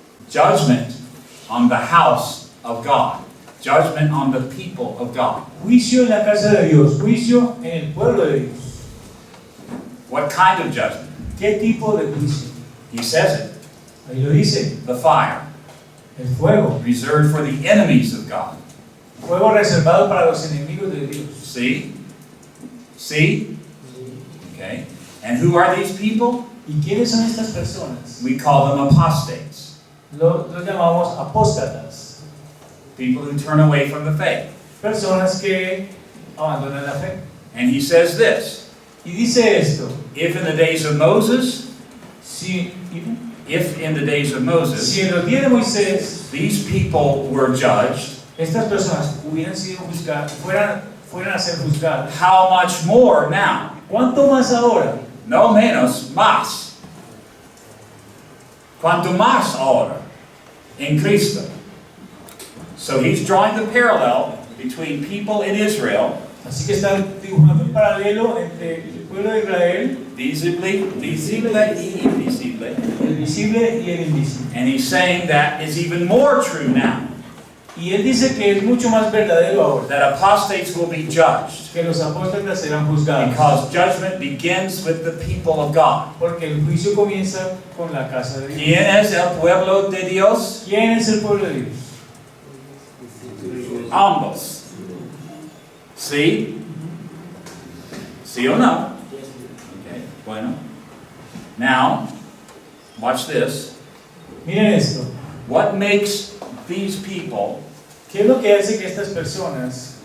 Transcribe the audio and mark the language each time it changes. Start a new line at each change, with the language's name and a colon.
English: Judgment on the house of God. Judgment on the people of God.
Spanish: Juicio en la casa de Dios, juicio en el pueblo de Dios.
English: What kind of judgment?
Spanish: ¿Qué tipo de juicio?
English: He says it.
Spanish: Ahí lo dice,
English: The fire.
Spanish: el fuego.
English: Reserved for the enemies of God.
Spanish: Fuego reservado para los enemigos de Dios.
English: See? See? Okay. And who are these people?
Spanish: ¿Y quiénes son estas personas?
English: We call them apostates.
Spanish: Los llamamos apóstatas.
English: People who turn away from the faith.
Spanish: Personas que abandonan la fe.
English: And he says this.
Spanish: Y dice esto.
English: If in the days of Moses,
Spanish: Si
English: in the days of Moses,
Spanish: en los días de Moisés,
English: these people were judged,
Spanish: estas personas hubieran sido juzgadas, fueran a ser juzgadas,
English: how much more now?
Spanish: ¿cuánto más ahora? No menos, más. Cuanto más ahora en Cristo.
English: So he's drawing the parallel between people in Israel,
Spanish: Así que está dibujando un paralelo entre el pueblo de Israel, visible y invisible. el visible y el invisible.
English: And he's saying that is even more true now.
Spanish: Y él dice que es mucho más verdadero ahora,
English: That apostates will be judged.
Spanish: que los apóstoles serán juzgados.
English: Because judgment begins with the people of God.
Spanish: Porque el juicio comienza con la casa de Dios. ¿Quién es el pueblo de Dios? ¿Quién es el pueblo de Dios? Ambos. ¿Sí? ¿Sí o no? Okay, bueno.
English: Now, watch this.
Spanish: Miren esto.
English: What makes these people,
Spanish: ¿Qué es lo que hace que estas personas,